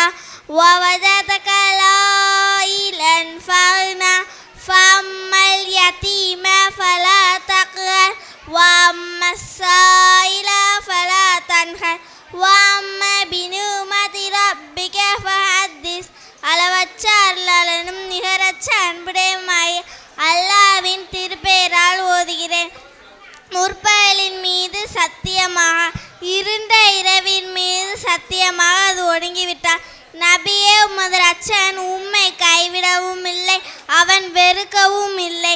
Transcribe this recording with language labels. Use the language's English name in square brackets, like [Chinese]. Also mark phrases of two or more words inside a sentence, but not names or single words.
[Arabic] ووجدك عائلا فأغنى فأما اليتيم فلا تقهر وأما السائل فلا تنهر وأما بنعمة ربك فحدث [Tamil] அளவற்ற அருளாளனும் நிகரற்ற அன்புடையமாய் அல்லாஹ்வின் திருப்பெயரால் ஓதுகிறேன். முற்பகலின் மீது சத்தியமாக, இருண்ட இரவின் மீது சத்தியமாக அது ஒடுங்கிவிட்டார். நபியே, உமது இரட்சகன் உம்மை கைவிடவும் இல்லை, அவன் வெறுக்கவும் இல்லை.